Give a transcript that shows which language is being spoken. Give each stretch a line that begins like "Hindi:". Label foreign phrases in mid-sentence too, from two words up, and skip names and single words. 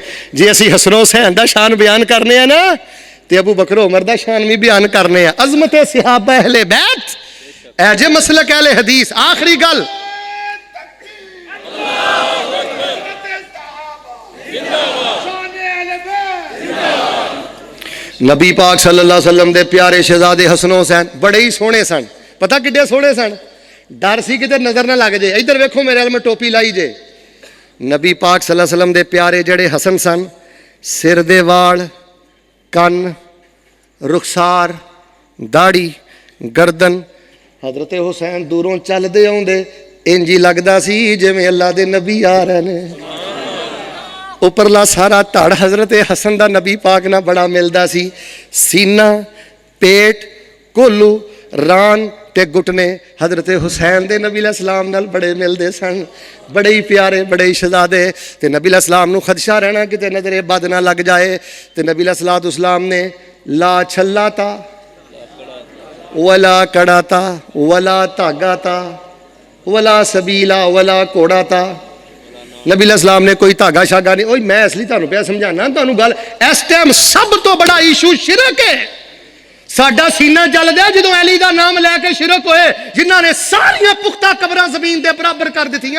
Punjabi: ਜੇ ਅਸੀ ਹਸਨ ਹੁਸੈਨ ਦਾ ਸ਼ਾਨ ਬਯਾਨ ਕਰਨੇ ਆ ਨਾ ਤੇ ਅਬੂ ਬਕਰ ਉਮਰ ਦਾ ਸ਼ਾਨ ਭੀ ਬਯਾਨ ਕਰਨੇ ਆ। ਅਜ਼ਮਤ ਸਹਾਬਾ ਅਹਲੇ ਬੈਤ ਐਜੇ ਮਸਲਕ ਅਹਲੇ ਹਦੀਸ। ਆਖ਼ਿਰੀ ਗੱਲ ਨਬੀ ਪਾਕ
Arabic: صلى الله عليه وسلم
Punjabi: ਦੇ ਪਿਆਰੇ ਸ਼ਹਿਜ਼ਾਦੇ ਹਸਨ ਹੁਸੈਨ ਬੜੇ ਹੀ ਸੋਹਣੇ ਸਨ। ਪਤਾ ਕਿੱਡੇ ਸੋਹਣੇ ਸਨ? ਡਰ ਸੀ ਕਿਤੇ ਨਜ਼ਰ ਨਾ ਲੱਗ ਜਾਏ। ਇੱਧਰ ਵੇਖੋ ਮੇਰੇ ਨਾਲ ਮੈਂ ਟੋਪੀ ਲਾਈ ਜੇ। ਨਬੀ ਪਾਕ
Arabic: صلى الله عليه وسلم
Punjabi: ਦੇ ਪਿਆਰੇ ਜਿਹੜੇ ਹਸਨ ਸਨ, ਸਿਰ ਦੇ ਵਾਲ, ਕੰਨ, ਰੁਖ਼ਸਾਰ, ਦਾੜ੍ਹੀ, ਗਰਦਨ, ਹਜ਼ਰਤ ਹੁਸੈਨ ਦੂਰੋਂ ਚਲਦੇ ਆਉਂਦੇ ਇੰਜ ਹੀ ਲਗਦਾ ਸੀ ਜਿਵੇਂ ਅੱਲ੍ਹਾ ਦੇ ਨਬੀ ਆ ਰਹੇ ਨੇ। ਉਪਰਲਾ ਸਾਰਾ ਧੜ ਹਜ਼ਰਤ ਹਸਨ ਦਾ ਨਬੀ ਪਾਕ ਨਾ ਬੜਾ ਮਿਲਦਾ ਸੀ। ਸੀਨਾ, ਪੇਟ, ਕੋਲੂ, ਰਾਨ ਤੇ ਘੁਟਨੇ ਹਜ਼ਰਤ ਹੁਸੈਨ ਦੇ ਨਬੀ ਅਲੈਹਿੱਸਲਾਮ ਨਾਲ ਬੜੇ ਮਿਲਦੇ ਸਨ। ਬੜੇ ਹੀ ਪਿਆਰੇ, ਬੜੇ ਹੀ ਸ਼ਹਿਜ਼ਾਦੇ। ਤੇ ਨਬੀ ਅਲੈਹਿੱਸਲਾਮ ਨੂੰ ਖ਼ਦਸ਼ਾ ਰਹਿਣਾ ਕਿਤੇ ਨਜ਼ਰੇ ਬਦ ਨਾ ਲੱਗ ਜਾਏ। ਤੇ ਨਬੀ ਅਲੈਹਿੱਸਲਾਮ ਨੇ ਲਾ ਛੱਲਾ ਤਾ ਵਲਾ ਕੜਾ ਤਾ ਵਲਾ ਧਾਗਾ ਤਾ ਵਲਾ ਸਬੀਲਾ ਵਲਾ ਕੋੜਾ ਤਾ। ਨਬੀ ਅਲੈਹਿੱਸਲਾਮ ਨੇ ਕੋਈ ਧਾਗਾ ਸ਼ਾਗਾ ਨਹੀਂ। ਓਏ ਮੈਂ ਅਸਲੀ ਤੁਹਾਨੂੰ ਪਿਆ ਸਮਝਾਣਾ ਤੁਹਾਨੂੰ ਗੱਲ। ਇਸ ਟਾਈਮ ਸਭ ਤੋਂ ਬੜਾ ਇਸ਼ੂ ਸ਼ਿਰਕ ਹੈ। ਸਾਡਾ ਸੀਨਾ ਜਲਦਾ ਜਦੋਂ ਅਲੀ ਦਾ ਨਾਮ ਲੈ ਕੇ ਸ਼ਿਰਕ ਹੋਏ, ਜਿਨ੍ਹਾਂ ਨੇ ਸਾਰੀਆਂ ਪੁਖ਼ਤਾ ਕਬਰਾਂ ਜ਼ਮੀਨ ਦੇ ਬਰਾਬਰ ਕਰ ਦਿੱਤੀਆਂ।